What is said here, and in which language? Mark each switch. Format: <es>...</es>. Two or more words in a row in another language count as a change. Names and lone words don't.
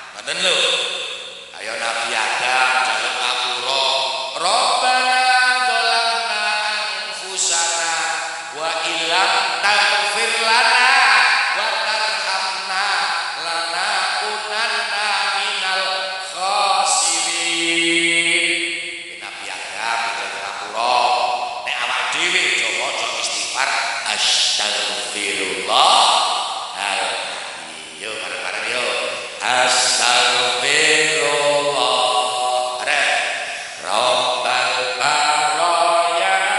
<jv>ngoten lho. Ayo Nabi Adam jaluk ngapura.</jv> <ar>ربنا ظلمنا أنفسنا وإن لم تغفر لنا وترحمنا لنكونن من الخاسرين.</ar> <jv>Nabi Adam jaluk ngapura. Nek awak dhewe coba istighfar astagfirullah. Yo bareng-bareng yo.</jv> <ar>أستغفر الله رب البرايا.</ar>